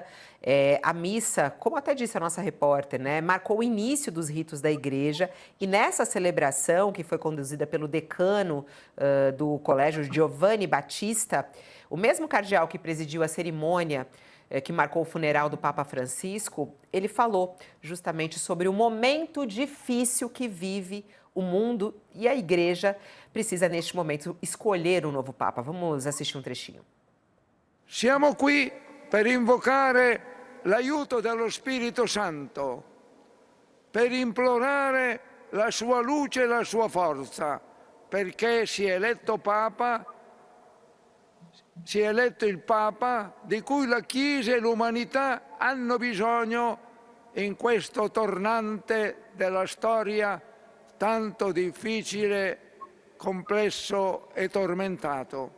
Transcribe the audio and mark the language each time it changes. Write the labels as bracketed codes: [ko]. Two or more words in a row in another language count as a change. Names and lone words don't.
[pt] A missa, como até disse a nossa repórter, né, marcou o início dos ritos da igreja e nessa celebração, que foi conduzida pelo decano do Colégio Giovanni Battista, o mesmo cardeal que presidiu a cerimônia que marcou o funeral do Papa Francisco, ele falou justamente sobre o momento difícil que vive o mundo e a igreja precisa, neste momento, escolher um novo Papa. Vamos assistir um trechinho. [it] Siamo qui per invocare l'aiuto dello Spirito Santo, per implorare la sua luce e la sua forza, perché si è eletto Papa, si è eletto il Papa di cui la Chiesa e l'umanità hanno bisogno in questo tornante della storia tanto difficile, complesso e tormentato.